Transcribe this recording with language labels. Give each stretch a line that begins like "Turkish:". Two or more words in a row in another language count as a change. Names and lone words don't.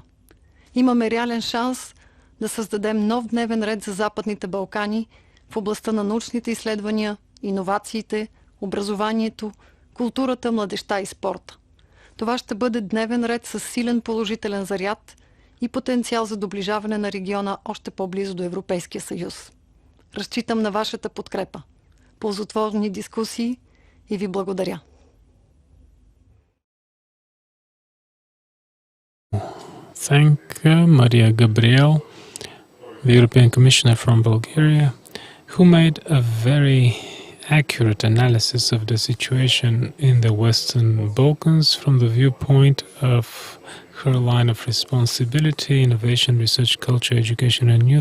Bulgarian: Имаме реален шанс да създадем нов дневен ред за Западните Балкани в областта на научните изследвания, иновациите, образованието, културата, младежта и спорта. Това ще бъде дневен ред с силен положителен заряд и потенциал за доближаване на региона още по-близо до Европейския съюз. Разчитам на вашата подкрепа, ползотворни дискусии и ви благодаря.
English: Thank Maria Gabriel, the European Commissioner from Bulgaria, who made a very accurate analysis of the situation in the Western Balkans from the viewpoint of her line of responsibility, innovation, research, culture, education and youth.